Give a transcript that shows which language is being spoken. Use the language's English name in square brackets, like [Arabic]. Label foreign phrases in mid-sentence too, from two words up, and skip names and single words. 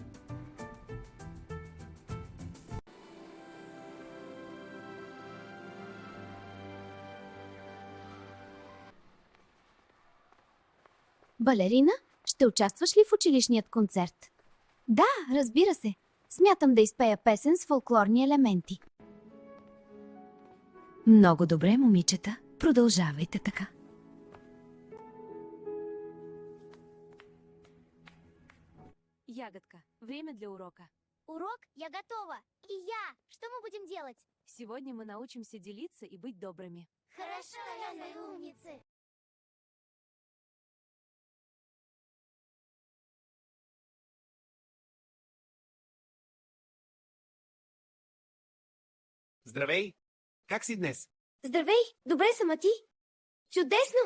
[Bulgarian] Балерина, ще участваш ли в училищният концерт? Да, разбира се. Смятам да изпея песен с фолклорни елементи. Много добре, момичета. Продължавайте така. [Russian] Ягодка, время для урока. Урок? Я готова. И я. Что мы будем делать? Сегодня мы научимся делиться и быть добрыми. Хорошо, Ляля, умницы. [Bulgarian] Здравей! Как си днес? Здравей! Добре съм, а ти? Чудесно!